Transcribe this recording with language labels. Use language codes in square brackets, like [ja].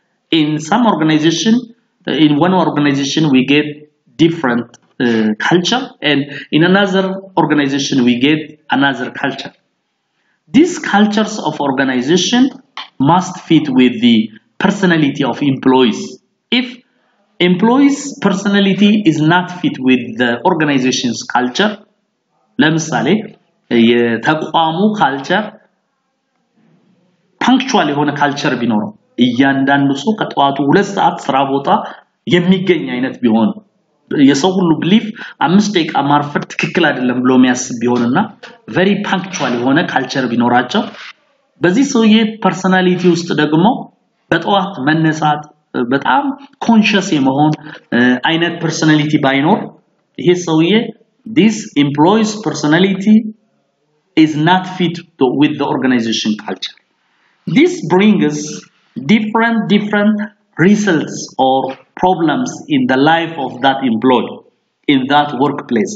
[en] In some organization, in one organization we get different culture, and in another organization we get another culture. These cultures of organization must fit with the personality of employees. If employees' personality is not fit with the organization's culture, [am] ለምሳሌ የተቋሙ ካልቸር ፓንክቹዋል የሆነ ካልቸር ቢኖረው እያንዳንዱ ሰው ከጠዋቱ 2 ሰዓት ስራ ቦታ የሚገኝ አይነት ቢሆን የሰው ሁሉ ቢሊፍ 5 ደቂቃ ማርፈድ ትክክል አይደለም ብሎ የሚያስብ ቢሆንና ቬሪ ፓንክቹዋል የሆነ ካልቸር ቢኖራቸው በዚህ ሰውዬ ፐርሰናሊቲ ውስጥ ደግሞ በጠዋት መነሳት በጣም ኮንሺየስ የመሆን አይነት ፐርሰናሊቲ ባይኖር ይሄ ሰውዬ [en] this employee's personality is not fit with the organization culture. This brings different results or problems in the life of that employee in that workplace.